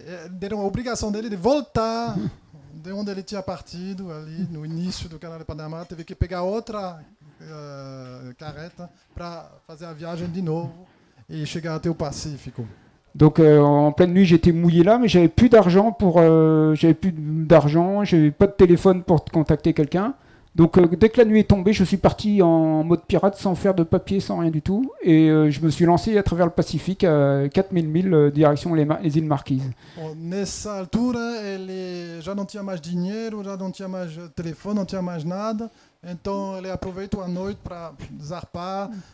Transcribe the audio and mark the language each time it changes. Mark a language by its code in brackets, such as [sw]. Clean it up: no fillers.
[pt] Deram a obrigação dele de voltar de onde ele tinha partido, ali no início do canal de Panamá, teve que pegar outra carreta para fazer a viagem de novo et chegar até o Pacífico. [fr] Donc en pleine nuit j'étais mouillé là, mais j'avais plus d'argent j'avais pas de téléphone pour contacter quelqu'un. Donc dès que la nuit est tombée, je suis parti en mode pirate sans faire de papier, sans rien du tout, et je me suis lancé à travers le Pacifique à 4000 milles direction les îles Marquises. [pt] Nessa altura ele já não tinha mais dinheiro, já não tinha mais telefone, não tinha mais nada. Então ele aproveitou a noite para zarpar.